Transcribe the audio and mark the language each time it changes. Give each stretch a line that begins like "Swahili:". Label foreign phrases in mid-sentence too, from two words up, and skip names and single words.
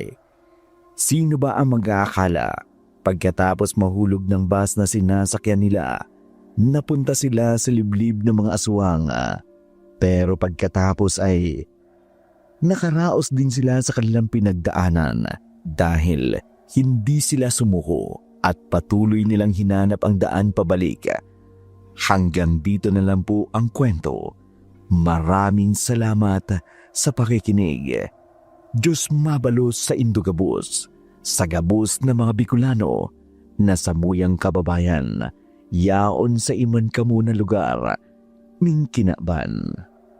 Filipino: Sino ba ang mag-aakala pagkatapos mahulog ng bus na sinasakyan nila, napunta sila sa liblib ng mga aswang, pero pagkatapos ay nakaraos din sila sa kanilang pinagdaanan dahil hindi sila sumuko at patuloy nilang hinanap ang daan pabalik. Hanggang dito na lang po ang kwento. Maraming salamat sa pakikinig.
Bikol: Diyos mabalos sa Indogabus, sa gabus na mga Bicolano, na samuyang kababayan, yaon sa iman kamo na lugar, ning kinaban.